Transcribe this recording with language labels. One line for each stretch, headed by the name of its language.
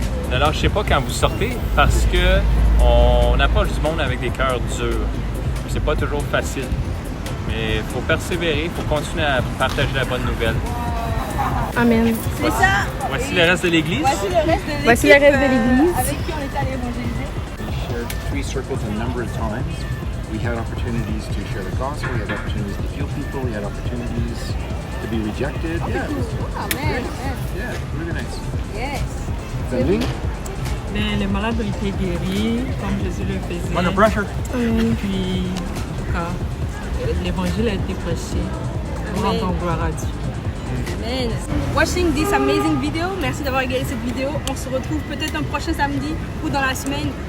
French: Ne lâchez pas quand vous sortez parce que on approche du monde avec des cœurs durs. C'est pas toujours facile. Mais il faut persévérer, il faut continuer à partager la bonne nouvelle. Amen. C'est ça. Voici le reste de l'église. Voici le reste de l'église. Avec qui on est allé évangéliser.
English: We shared 3 circles a number of times. We had opportunities to share the gospel, we had opportunities to heal people, we had opportunities to be rejected. Yeah, it was Amen. yeah, really nice. Yes. Sandrine?
French: Les malades ont été guéris comme Jésus le faisait.
English: Under pressure.
French: Puis, en tout cas, l'évangile a été prêché. Pour rendre gloire à Dieu.
English: Amen. Watching this amazing video.
French: Merci d'avoir regardé cette vidéo. On se retrouve peut-être un prochain samedi ou dans la semaine.